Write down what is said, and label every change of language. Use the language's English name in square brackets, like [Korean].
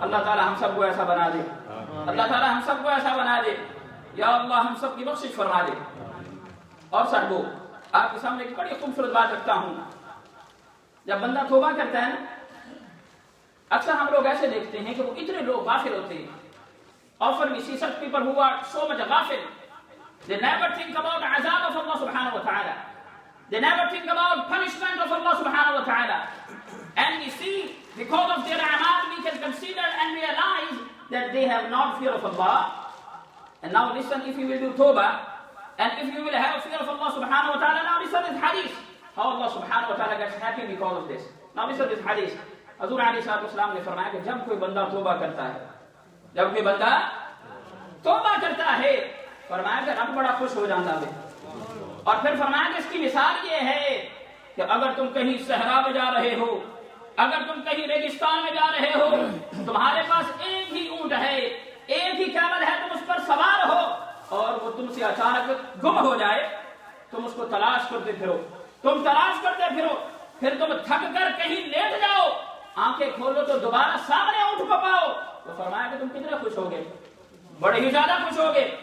[Urdu] اللہ تعالیٰ ہم سب کو ایسا بنا دے, اللہ تعالیٰ ہم سب کو ایسا بنا دے. یا اللہ ہم سب کی بخشش فرما دے. اور صاحبو آپ کے سامنے ایک بڑی خوبصورت بات رکھتا ہوں. جب بندہ توبہ کرتا ہے نا, اکثر ہم لوگ ایسے دیکھتے ہیں کہ وہ اتنے لوگ غافل ہوتے ہیں. [English] Often we see such people who are so much ghafil. They never think about the azab of Allah subhanahu wa ta'ala. They never think about punishment of Allah subhanahu wa ta'ala. And we see, because of their amal, we can consider and realize that they have not fear of Allah. And now listen, if you will do tawbah, and if you will have fear of Allah subhanahu wa ta'ala, now listen this hadith. How Allah subhanahu wa ta'ala gets happy because of this. Now listen this hadith. [Urdu] حضور علیہ السلام نے فرمایا کہ جب کوئی بندہ توبہ کرتا ہے, جب کوئی بندہ توبہ کرتا ہے, فرمایا کہ رب بڑا خوش ہو جاتا ہے. اور پھر فرمایا کہ اس کی مثال یہ ہے کہ اگر تم کہیں صحرا میں جا رہے ہو, اگر تم کہیں ریگستان میں جا رہے ہو, تمہارے پاس ایک ہی اونٹ ہے, ایک ہی کیمل ہے, تم اس پر سوار ہو اور وہ تم سے اچانک گم ہو جائے, تم اس کو تلاش کرتے پھرو, تم تلاش کرتے پھرو, پھر تم تھک کر کہیں لیٹ جاؤ, آنکھیں کھولو تو دوبارہ سامنے اونٹ کو پاؤ, تو فرمایا کہ تم کتنے خوش ہوگے, بڑے ہی زیادہ خوش ہوگے.